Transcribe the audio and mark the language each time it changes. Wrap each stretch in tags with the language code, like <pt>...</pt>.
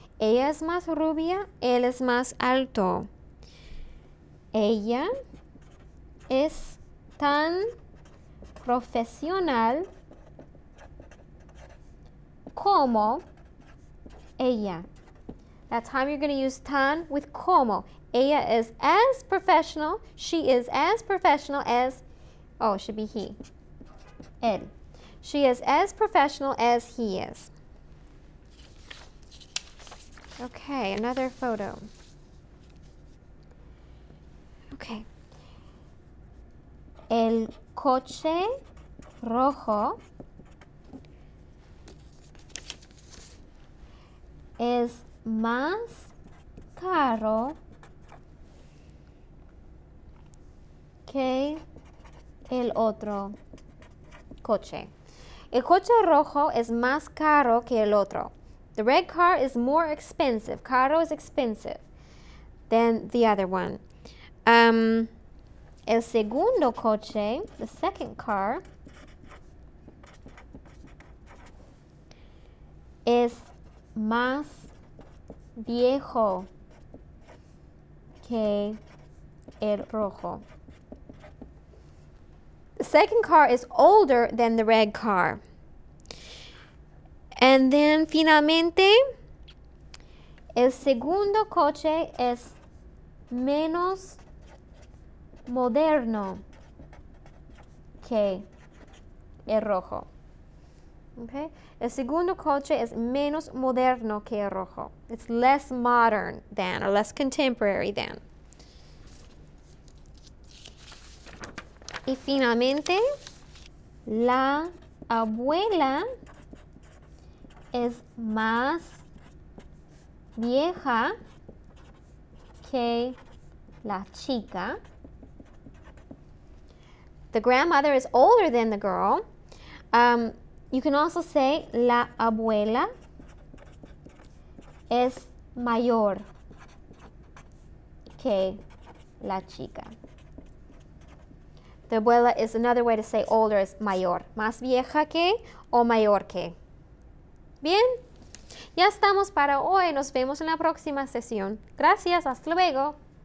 <es>Ella es más rubia, él es más alto. Ella es tan profesional como ella.</es> <en>That time you're going to use tan with como. Ella is as professional, she is as professional as, oh, it should be he,</en> <es>él.</es> <en>She is as professional as he is. Okay, another photo. Okay.</en> <es>El coche rojo es más caro que el otro coche. El coche rojo es más caro que el otro.</es> <en>The red car is more expensive.</en> <es>Caro</es> <en>is expensive than the other one.</en> <es>El segundo coche,</es> <en>the second car,</en> <es>es más viejo que el rojo.</es> <en>The second car is older than the red car. And then</en> <es>finalmente, el segundo coche es menos moderno que el rojo. Okay? El segundo coche es menos moderno que el rojo.</es> <en>It's less modern than, or less contemporary than.</en> <es>Y finalmente, la abuela es más vieja que la chica.</es> <en>The grandmother is older than the girl. You can also say</en> <es>la abuela es mayor que la chica. The abuela</es> <en>is another way to say older is mayor.</en> <es>Más vieja que o mayor que. Bien, ya estamos para hoy. Nos vemos en la próxima sesión. Gracias, hasta luego.</es>